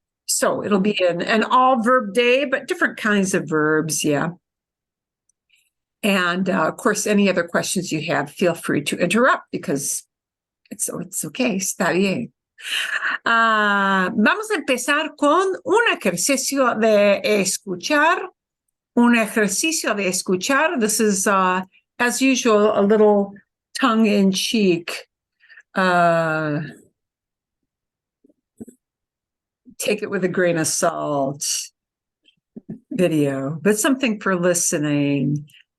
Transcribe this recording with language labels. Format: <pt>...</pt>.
<en>So it'll be an all verb day, but different kinds of verbs. Yeah. And of course, any other questions you have, feel free to interrupt because it's okay.</en> <es>Está bien. Vamos a empezar con un ejercicio de escuchar. Un ejercicio de escuchar.</es> <en>This is, as usual, a little tongue-in-cheek. Take it with a grain of salt video, but something for listening.</en>